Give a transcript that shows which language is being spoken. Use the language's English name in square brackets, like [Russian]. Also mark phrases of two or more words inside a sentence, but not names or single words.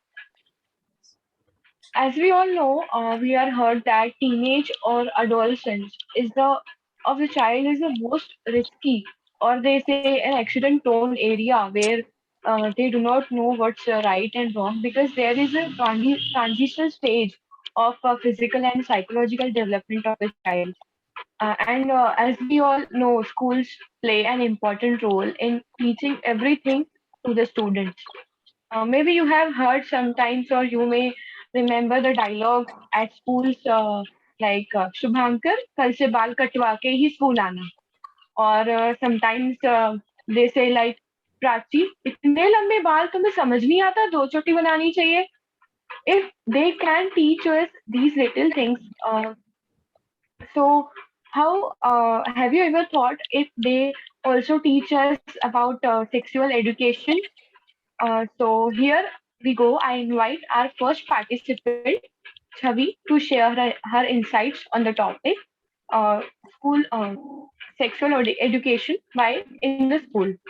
[English] As we all know, we are heard that teenage or adolescence is of the child is the most risky, or they say an accident prone area where they do not know what's right and wrong, because there is a transitional stage of physical and psychological development of a child. And as we all know, schools play an important role in teaching everything to the students. Maybe you have heard sometimes, or you may remember the dialogue at schools, like Shubhankar, [Hindi] कल से बाल कटवा के ही school आना. [English] Or sometimes they say like, [Hindi] प्राची, इतने लंबे बाल तुम्हें समझ नहीं आता, दो चोटी बनानी चाहिए. [English] If they can teach us these little things, so how have you ever thought if they also teach us about sexual education? So here we go. I invite our first participant, Chavi, to share her insights on the topic, school sexual education by in the school.